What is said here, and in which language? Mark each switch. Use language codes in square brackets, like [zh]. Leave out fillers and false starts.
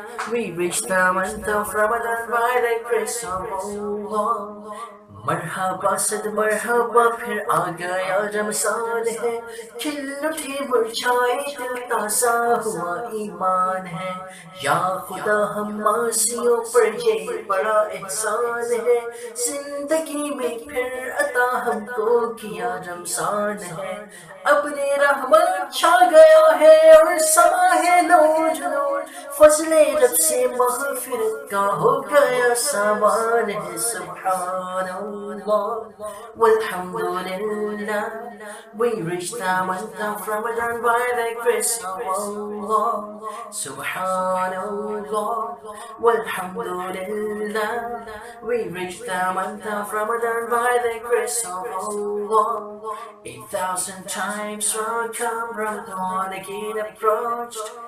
[en] We reach the month of Ramadan by the grace of Allah. [ur] مرحبا صد مرحبا پھر آ گیا رمضان ہے، کھل اٹھی مرجھائے دل تازہ ہوا ایمان ہے، یا خدا ہم عاصیوں پر یہ بڑا احسان ہے، زندگی میں پھر عطا ہم کو کیا رمضان ہے، اپنے رحمت چھا گیا ہے اور سما ہے نور نور، فضل رب سے مغفرت کا ہو گیا سامان ہے، سبحان Allah, walhamdulillah. [en] We reached the month of Ramadan by the grace of Allah. Subhan Allah, walhamdulillah. We reached the month of Ramadan by the grace of Allah. 8,000 times welcome Ramadan again approached.